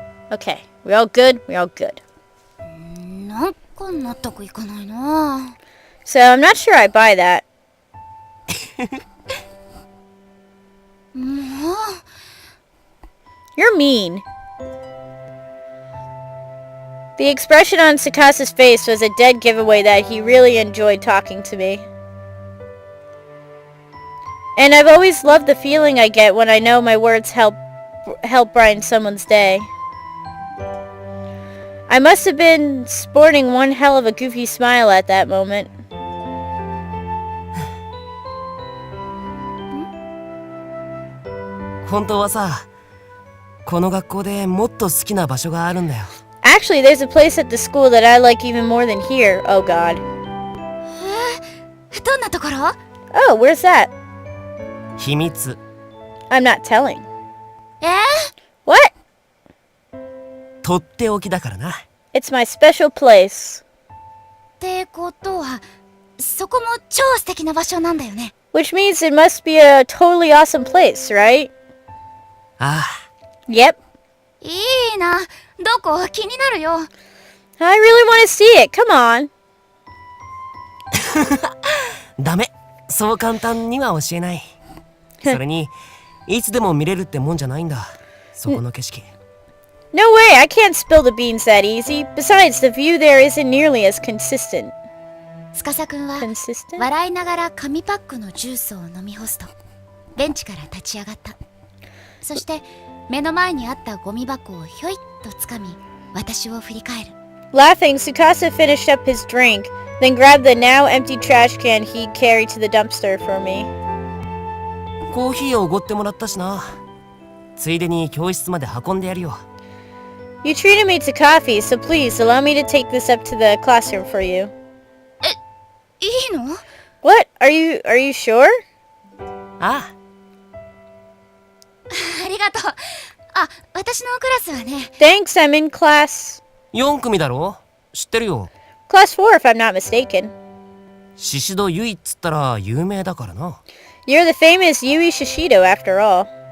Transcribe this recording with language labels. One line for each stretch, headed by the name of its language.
English: Okay, we all good? We all good.
Japanese: なんか納得いかないな。
English: So I'm not sure I buy that.
Japanese: もう
English: You're mean. The expression on Sakasa's face was a dead giveaway that he really enjoyed talking to me. And I've always loved the feeling I get when I know my words help brighten someone's day. I must have been sporting one hell of a goofy smile at that moment.
Japanese: 本当はさ、この学校でもっと好きな場所があるんだよ。
English: Actually, there's a place at the school that I like even more than here. Oh god.
Japanese: どんなところ？
English: Oh, where's that?
Japanese: 秘密。
English: I'm not telling.
Japanese: え
English: What?
Japanese: とっておきだからな。
English: It's my special place.
Japanese: ってことは、そこも超素敵な場所なんだよね。
English: Which means it must be a totally awesome place, right?
Japanese: ああ、
English: Yep.
Japanese: いいな。どこ？気になるよ。
English: I really want to see it. Come on.
Japanese: ダメ。そう簡単には教えない。それに、いつでも見れるってもんじゃないんだ。そこの景色。
English: No way, I can't spill the beans that easy. Besides, the view there isn't nearly as consistent.
Japanese: 司くんは
English: Consistent?
Japanese: 笑いながら紙パックのジュースを飲み干すとベンチから立ち上がった。そして目の前にあったゴミ箱をひょいっとつかみ私を振り返る。
English: Laughing, Tsukasa finished up his drink, then grabbed the now empty trash can he'd carried to the dumpster for me.
Japanese: コーヒーをおごってもらったしな。ついでに教室まで運んでやるよ。
English: You treated me to coffee, so please allow me to take this up to the classroom for you.
Japanese: いいの？
English: What? Are you sure?
Japanese: ああ、ありがとう。あ、私のクラスはね。
English: Thanks, I'm in class
Japanese: 4組だろ？知ってるよ。
English: 4 if I'm not mistaken.
Japanese: 宍戸結衣っつったら有名だからな。
English: You're the famous Yui Shishido after all.